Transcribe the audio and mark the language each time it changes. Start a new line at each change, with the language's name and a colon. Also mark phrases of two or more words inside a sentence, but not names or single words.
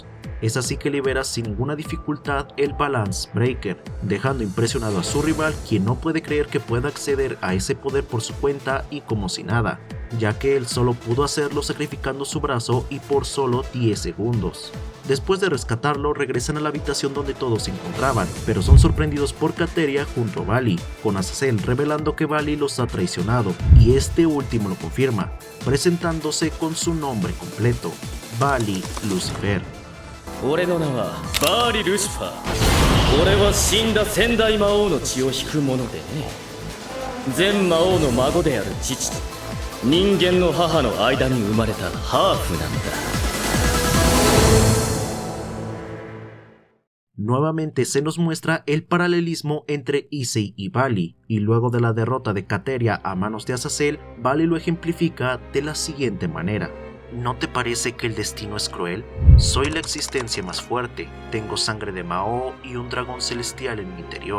Spanish: Es así que libera sin ninguna dificultad el Balance Breaker, dejando impresionado a su rival, quien no puede creer que pueda acceder a ese poder por su cuenta y como si nada, ya que él solo pudo hacerlo sacrificando su brazo y por solo 10 segundos. Después de rescatarlo, regresan a la habitación donde todos se encontraban, pero son sorprendidos por Cateria junto a Vali, con Azazel revelando que Vali los ha traicionado, y este último lo confirma, presentándose con su nombre completo, Vali Lucifer.
Japanese: 俺の名はバーリ・ルシファー。俺は死んだ先代魔王の血を引く者でね。全魔王の孫である父と人間の母の間に生まれたハーフなんだ。
Spanish: Nuevamente se nos muestra el paralelismo entre Issei y Vali, y luego de la derrota de Cateria a manos de Azazel, Vali lo ejemplifica de la siguiente manera. ¿No te parece que el destino es cruel? Soy la existencia más fuerte, tengo sangre de Mao y un dragón celestial en mi interior.